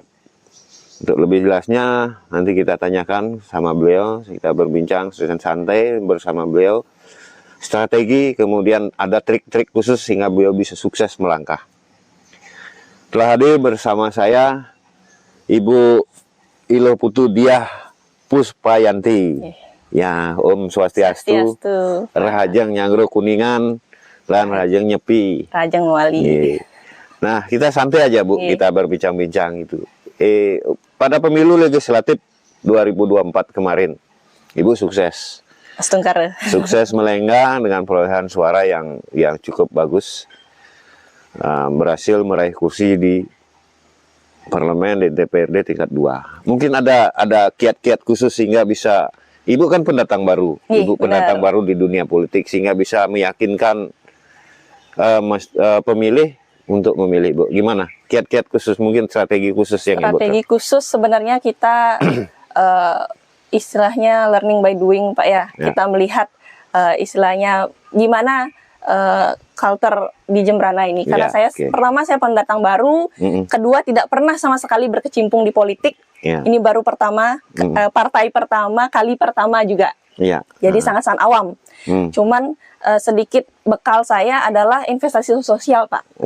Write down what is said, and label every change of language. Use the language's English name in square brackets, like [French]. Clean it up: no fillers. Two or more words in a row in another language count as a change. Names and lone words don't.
[Indonesian] Untuk lebih jelasnya nanti kita tanyakan sama beliau, kita berbincang santai bersama beliau. Strategi, kemudian ada trik-trik khusus sehingga beliau bisa sukses melangkah. Telah hadir bersama saya Ibu Ilo Putu Diah Puspayanti. Ya, Om Swastiastu. [Balinese] Rahajeng Nyangro Kuningan, lan Rahajeng Nyepi. Rajeng Wali. [Indonesian] Nah, kita santai aja Bu, kita berbincang-bincang itu. Pada pemilu legislatif 2024 kemarin, Ibu sukses. Sukses melenggang dengan perolehan suara yang cukup bagus, berhasil meraih kursi di parlemen di DPRD tingkat 2. Mungkin ada kiat-kiat khusus sehingga bisa, Ibu kan pendatang baru, pendatang baru di dunia politik sehingga bisa meyakinkan pemilih untuk memilih, Bu. Gimana? Kiat-kiat khusus, mungkin strategi khusus yang Ibu. Strategi khusus sebenarnya kita istilahnya [English] learning by doing, [Indonesian] Pak ya. Kita melihat istilahnya gimana culture di Jemberana ini. Karena pertama saya pendatang baru, kedua tidak pernah sama sekali berkecimpung di politik. Ini baru pertama, partai pertama, kali pertama juga. Jadi sangat-sangat awam. Cuman sedikit bekal saya adalah investasi sosial, Pak.